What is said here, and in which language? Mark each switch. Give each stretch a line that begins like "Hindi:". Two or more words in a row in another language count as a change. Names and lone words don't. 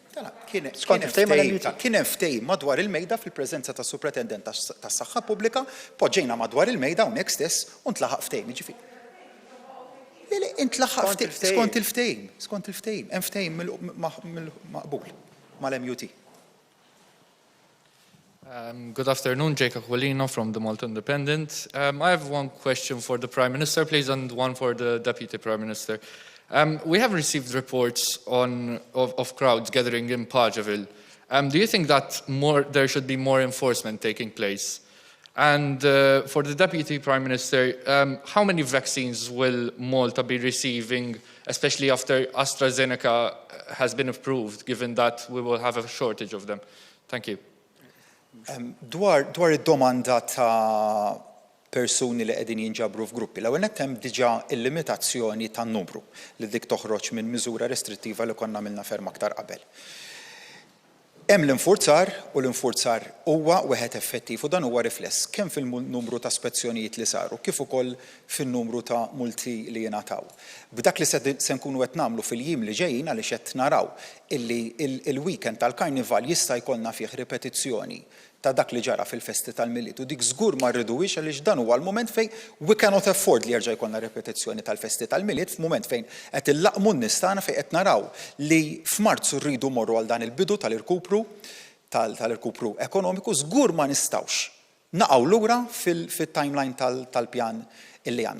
Maltese: Kien hemm ftehim madwar il-mejda fil-preżenza tas Supretendent tas-Saħħa Pubblika, poġġejna madwar il-mejda hawnhekk stess u ntlaħaq ftehim, jiġifieri. Intlaħaq skont il-ftehim, hemm ftehim maqbul mal-MUT.
English: Good afternoon, Jacob Wallino from the Malta Independent. I have one question for the Prime Minister, please, and one for the Deputy Prime Minister. We have received reports of crowds gathering in Pajaville. Do you think that there should be more enforcement taking place? And for the Deputy Prime Minister, how many vaccines will Malta be receiving, especially after AstraZeneca has been approved, given that we will have a shortage of them? Thank you.
Maltese: Dwar id-domanda persuni li qegħdin jinġabru f'gruppi. L-ewwel nett hemm diġà il-limitazzjoni tan-numru li dik toħroġ minn miżura restrittiva li konna għamilna ferm aktar qabel. Hemm l-infurzar u l-infurzar huwa wieħed effettiv u dan huwa rifless kemm fil-numru ta' spezzjonijiet li saru kif ukoll fin-numru ta' multi li jingħataw. B'dak li se nkunu qed nagħmlu fil-jiem li ġejjin għaliex qed naraw illi il-weekend tal-Karnival jista' jkollna fih ripetizzjoni ta' dak li ġara fil-festi tal-Miliet u dik żgur ma rridux għaliex dan huwa l-mument fejn
English: we cannot afford
Maltese: li jerġa' jkollna ripetizzjoni tal-festi tal-Miliet f'mument fejn qed illaqmu n-nies tagħna fejn qed naraw li f'Marzu rridu morru għal dan il-bidu tal-irkupru tal-irkupru ekonomiku żgur ma nistgħux naqgħu lura fit-timeline tal-pjan illi għandna.